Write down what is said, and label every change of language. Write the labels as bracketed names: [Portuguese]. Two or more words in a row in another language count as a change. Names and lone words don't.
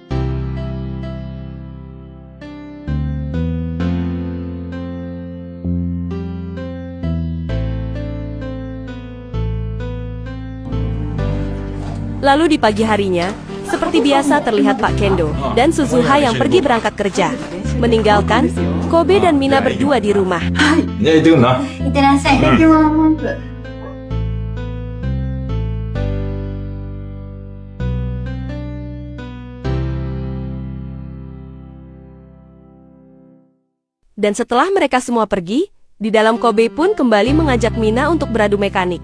[Indonesian] Lalu di pagi harinya, seperti biasa terlihat Pak Kendo dan Suzuha yang pergi berangkat kerja, meninggalkan Kobe dan Mina berdua di rumah. [Japanese] じゃあ行ってくんな。いってらっしゃい。いただきます。 [Indonesian] Dan setelah mereka semua pergi, di dalam Kobe pun kembali mengajak Mina untuk beradu mekanik.